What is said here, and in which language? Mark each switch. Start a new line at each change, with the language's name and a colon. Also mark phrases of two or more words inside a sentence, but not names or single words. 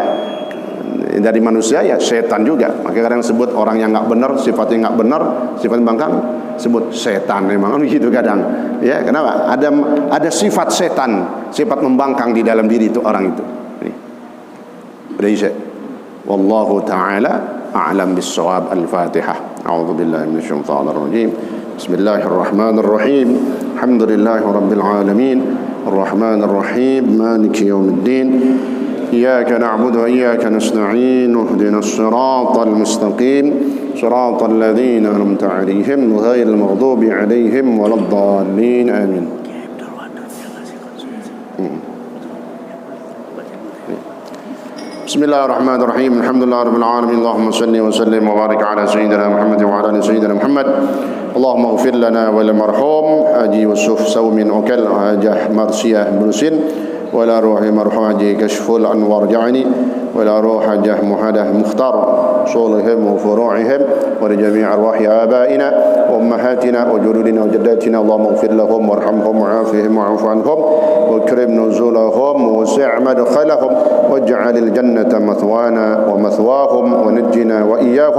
Indonesian: Dari manusia ya setan juga. Makanya kadang sebut orang yang nggak benar, sifatnya nggak benar, sifat bangkang, sebut setan. Memang begitu kadang. Ya kenapa? Ada sifat setan, sifat membangkang di dalam diri itu orang itu. Ini.
Arabic: والله تعالى أعلم بالصواب. Al-Fatihah. أعوذ بالله من الشيطان الرجيم بسم الله الرحمن الرحيم. الحمد لله رب العالمين. الرحمن الرحيم مالك يوم الدين. إياك نعبد وإياك نستعين. اهدنا الصراط المستقيم صراط الذين أنعمت عليهم غير المغضوب عليهم ولا الضالين. Amin. Bismillahirrahmanirrahim. الحمد لله رب العالمين اللهم صل وسلم وبارك على سيدنا محمد وعلى آل سيدنا محمد. اللهم اغفر لنا وللمرحوم Haji Yusuf Saumin Ukal, Hajah Marsiyah Brusin, ولروح مرحوم Haji Kashful Anwar Ja'ani, ولروح Hajah Muhadah Mukhtar صولهم وفروعهم ولجميع أرواح آبائنا وأمهاتنا وجدودنا وجداتنا. اللهم اغفر لهم وارحمهم وعافهم واعف عنهم واكرم نزلهم ووسع مدخلهم واجعل الجنة مثوانا ومثواهم ونجنا وإياهم.